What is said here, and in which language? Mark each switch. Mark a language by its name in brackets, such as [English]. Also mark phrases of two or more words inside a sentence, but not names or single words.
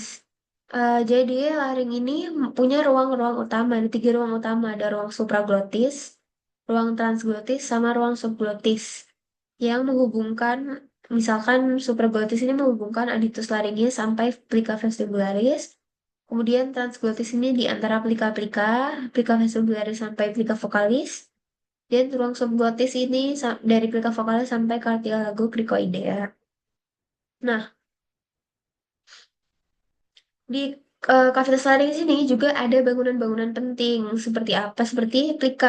[Indonesian] Jadi laring ini punya ruang-ruang utama, ada 3 ruang utama. Ada ruang supraglotis, ruang transglotis, sama ruang subglotis. Yang menghubungkan, misalkan supraglotis ini menghubungkan [Latin] aditus laringis [Indonesian] sampai [Latin] plica vestibularis. [Indonesian] Kemudian transglotis ini di antara plica-plica, [Latin] plica vestibularis [Indonesian] sampai [Latin] plica vocalis. [Indonesian] Dan ruang subglotis ini dari [Latin] plica vocalis [Indonesian] sampai [Latin] cartilago cricoidea. [Indonesian] Nah, di kafitas laring sini juga ada bangunan-bangunan penting seperti apa? Seperti plika.